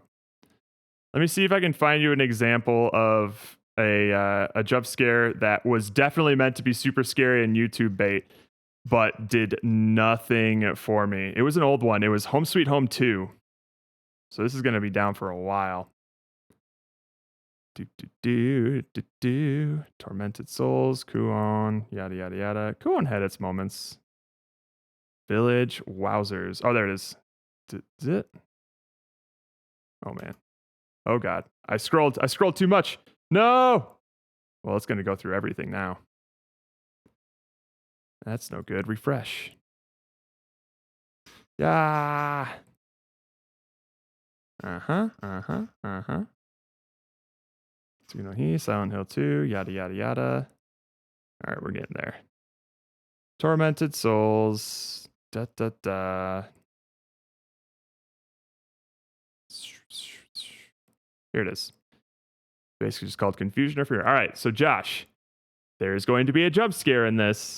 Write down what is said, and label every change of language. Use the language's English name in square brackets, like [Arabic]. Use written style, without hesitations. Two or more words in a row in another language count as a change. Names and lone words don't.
[English] Let me see if I can find you an example of a jump scare that was definitely meant to be super scary and YouTube bait, but did nothing for me. It was an old one. It was Home Sweet Home 2. So this is going to be down for a while. Tormented Souls, Kuon, yada yada yada. Kuon had its moments. Village, wowzers. Oh, there it is. Is it? Oh man. Oh god. I scrolled too much. No! Well, it's gonna go through everything now. That's no good. Refresh. Yeah. Uh-huh. Tsunohi, Silent Hill 2, yada yada yada. All right, we're getting there. Tormented Souls. Da da da. Here it is. Basically just called Confusion or Fear. All right, so Josh, there's going to be a jump scare in this.